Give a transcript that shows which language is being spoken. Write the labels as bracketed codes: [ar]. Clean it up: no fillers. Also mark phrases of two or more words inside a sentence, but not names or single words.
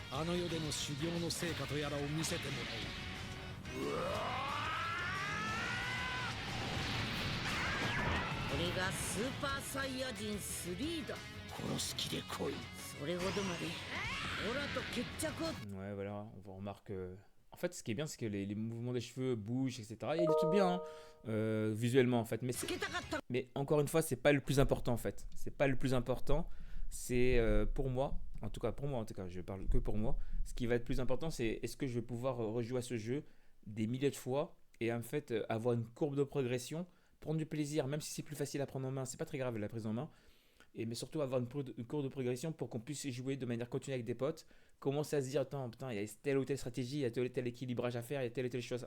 [ja] あの世での修行の成果とやらを見せてもらおう。俺がスーパーサイヤ人3だ。殺す気で来い。それほどまでオラと決着を。 [fr] Ouais, voilà, on remarque. En fait, ce qui est bien, c'est que les mouvements des cheveux bougent, etc. Il y a des trucs bien, hein, visuellement, en fait. Mais encore une fois, c'est pas le plus important, en fait. C'est pas le plus important. c'est pour moi, en tout cas, je parle que pour moi, ce qui va être plus important, c'est est-ce que je vais pouvoir rejouer à ce jeu des milliers de fois et en fait avoir une courbe de progression, prendre du plaisir, même si c'est plus facile à prendre en main, c'est pas très grave la prise en main, mais surtout avoir une courbe de progression pour qu'on puisse y jouer de manière continue avec des potes, commencer à se dire, attends, putain, il y a telle ou telle stratégie, il y a tel ou tel équilibrage à faire, il y a telle ou telle chose.